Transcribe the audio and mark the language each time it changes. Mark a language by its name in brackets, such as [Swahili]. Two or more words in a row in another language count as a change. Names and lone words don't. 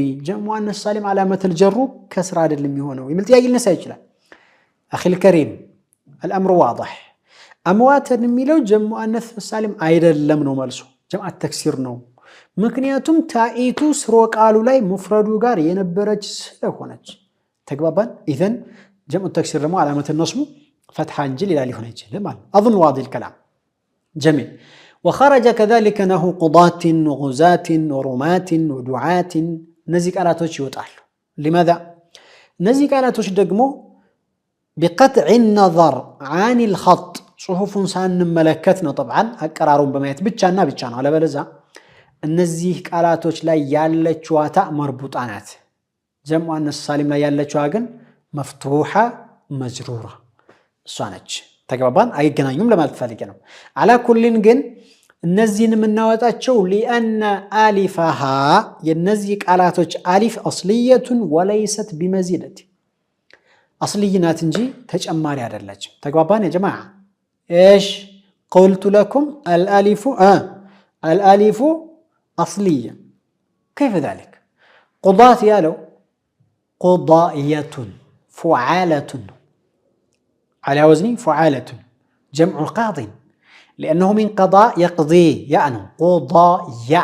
[Arabic] جمع مؤنث سالم علامة الجر [Amharic] ከስራ አይደለም የሚሆነው የሚል ጥያቄ ሊነሳ ይችላል። [Arabic] أخي الكريم الأمر واضح። [Amharic] አምዋተን የሚለው [Arabic] جمع مؤنث سالم [Amharic] አይደለም ነው መልሱ፣ [Arabic] جمع تكسير [Amharic] ነው። ምክንያቱም ታኢቱ ስሮ ቃሉ ላይ ሙፍረዱ ጋር የነበረች ስለሆነች። ተግባባን? [Arabic] إذن جمع تكسير [Amharic] ደግሞ [Arabic] علامة نصبه فتحة [Amharic] እንጂ ሌላ ሊሆን አይችልም ማለት ነው። [Arabic] أظن واضح الكلام جميل. وخرج كذلك نحو قضاة وغزاة ورماة ودعاة [Amharic] እነዚህ ቃላቶች ይወጣሉ። لماذا እነዚህ ቃላቶች ደግሞ [Arabic] بقطع النظر عن الخط [Amharic] ጽሁፉን ሳንመለከት ነው። طبعا አቀራሩን በማየት ብቻና ብቻ ነው። አለበለዚያ እነዚህ ቃላቶች ላይ ያለችው [Arabic] تاء مربوطة [Amharic] ናት። [Arabic] جمع مؤنث سالم [Amharic] ላይ ያለችው ግን [Arabic] مفتوحة مجرورة [Amharic] እሷ ነች። ተግባባን? አይገናኙም ለማለት ፈልጌ ነው። [Arabic] على كل [Amharic] ግን እነዚህን የምናወጣቸው [Arabic] لأن ألفها [Amharic] የነዚህ ቃላቶች አሊፍ [Arabic] أصلية وليست بمزيدة أصلي [Amharic] ናት እንጂ ተጨማሪ አይደለችም። ተግባባን [Arabic] يا جماعة? ايش قلت لكم الالف اصليه. كيف ذلك؟ قضاة يالو قضائية فعالة على وزن فعالة جمع قاض لأنه من قضاء يقضي يعني قضايا.